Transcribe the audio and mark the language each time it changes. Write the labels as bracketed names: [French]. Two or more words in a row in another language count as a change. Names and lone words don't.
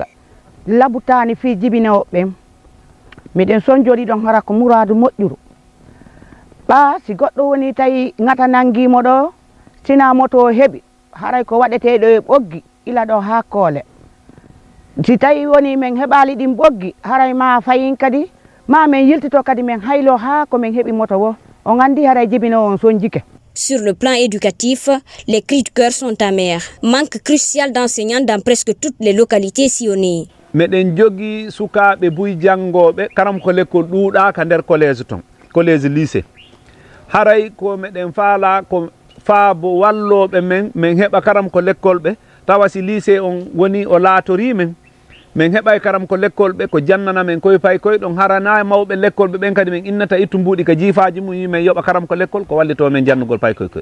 [Fula] labutani fi jibinowo ɓen miɗen sonjori ɗon hara ko muradu moƴƴuru ɓa si goɗɗo woni tawi ngata nangimo ɗo sina moto heeɓi haray ko waɗeteɗo e ɓoggi ila ɗo ha koole si tawi woni min heɓali ɗin ɓoggi haray ma fayin kadi ma min yiltito kadi min haylo ha ko min heeɓi moto wo on andi haray jibinowo on sonjike. [French] Sur le plan éducatif, les cris de cœur sont amers. Manque crucial d'enseignants dans presque toutes les localités sillonnées. [Fula] meɗen jogi sukaɓe buy jangoɓe karam ko l'école ɗuuɗaka nder collège ton collège lycée haray ko meɗen faala ko faabo walloɓe men min heɓa karam ko l'école ɓe tawa si lycée on woni o laatori men min heɓay karam ko l'école ɓe ko jannana men koye pay koye ɗon harana mawɓe l'école ɓe ɓen kadi min innata ittu mbuuɗi ka jiifaji mum yimen yoɓa karam ko l'école ko wallito men jannugol pay koye koye